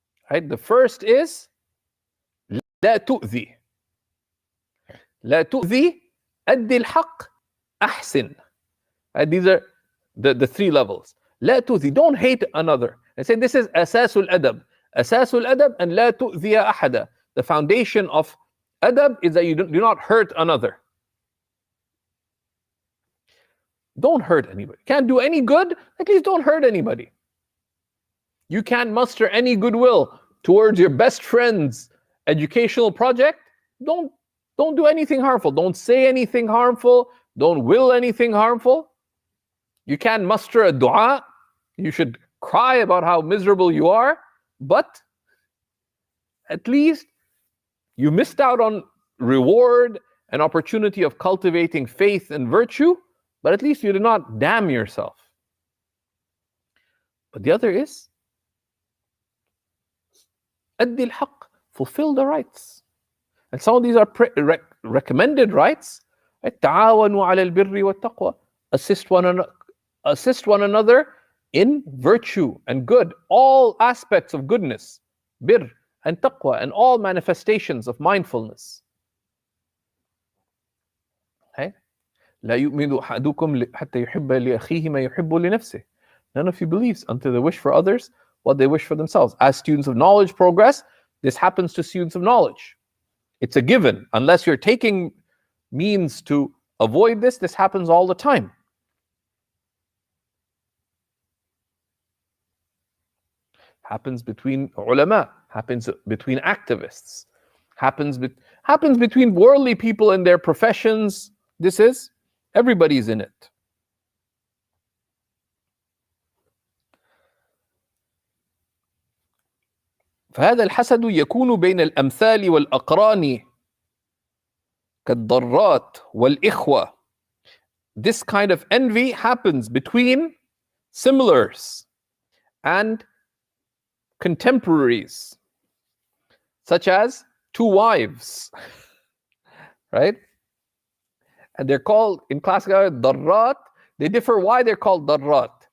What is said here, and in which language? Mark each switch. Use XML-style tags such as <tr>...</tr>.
<en>Right? The first is</en> <ar>لا تؤذي. لا تؤذي أدي الحق أحسن. Right?</ar> <en>These are the 3 levels.</en> <ar>لا تؤذي,</ar> <en>don't hate another. They say this is</en> <ar>أساس الأدب. أساس الأدب and لا تؤذي أحدا.</ar> <en>The foundation of adab is that you do not hurt another. Don't hurt anybody. Can't do any good, at least don't hurt anybody. You can't muster any goodwill towards your best friend's educational project. Don't do anything harmful. Don't say anything harmful. Don't will anything harmful. You can't muster a dua. You should cry about how miserable you are, but at least you missed out on reward and opportunity of cultivating faith and virtue, but at least you did not damn yourself. But the other is</en> <ar>أدي الحق,</ar> <en>fulfill the rights. And some of these are recommended rights.</en> <ar>تعاونوا على البر والتقوى.</ar> <en>Assist one another in virtue and good, all aspects of goodness, bir and taqwa, and all manifestations of mindfulness. Okay?</en> <ar>لا يؤمن أحدكم حتى يحب لأخيه ما يحب لنفسه.</ar> <en>None of you believes until they wish for others what they wish for themselves. As students of knowledge progress, this happens to students of knowledge. It's a given. Unless you're taking means to avoid this, this happens all the time. Happens between ulama, happens between activists, happens between worldly people in their professions. This is, everybody's in it.</en> <ar>فهذا الحسد يكون بين الأمثال والأقران كالضرات والإخوة.</ar> <en>This kind of envy happens between similars and contemporaries, such as 2 wives, right? And they're called in classical darrat. They differ why they're called darrat.</en>